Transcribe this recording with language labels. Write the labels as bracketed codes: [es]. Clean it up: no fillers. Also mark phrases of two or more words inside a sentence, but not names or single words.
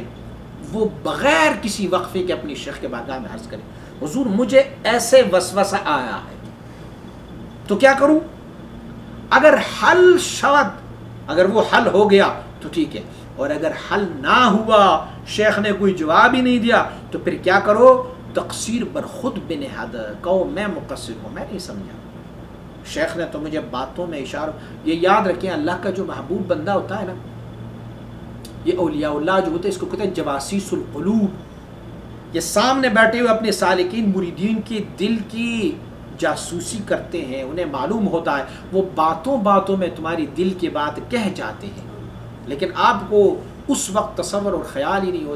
[ur] وہ بغیر کسی وقفے کے اپنی شیخ کے بارگاہ میں عرض کرے، حضور مجھے ایسے وسوسہ آیا ہے تو کیا کروں؟ [fa] اگر حل شود، [ur] اگر وہ حل ہو گیا تو ٹھیک ہے، اور اگر حل نہ ہوا، شیخ نے کوئی جواب ہی نہیں دیا، تو پھر کیا کرو؟ [fa] تقصیر بر خود بنہاد، [ur] کہو میں مقصر ہوں، میں نہیں سمجھا، شیخ نے تو مجھے باتوں میں اشارہ. یہ یاد رکھیں اللہ کا جو محبوب بندہ ہوتا ہے نا، یہ اولیاء اللہ جو ہوتے ہیں اس کو کہتے ہیں [ar] جواسیس القلوب. [ur] یہ سامنے بیٹھے ہوئے اپنے سالکین مریدین کے دل کی جاسوسی کرتے ہیں، انہیں معلوم ہوتا ہے، وہ باتوں باتوں میں تمہاری دل کی بات کہہ جاتے ہیں، لیکن آپ کو اس وقت تصور اور خیال ہی نہیں ہوتا.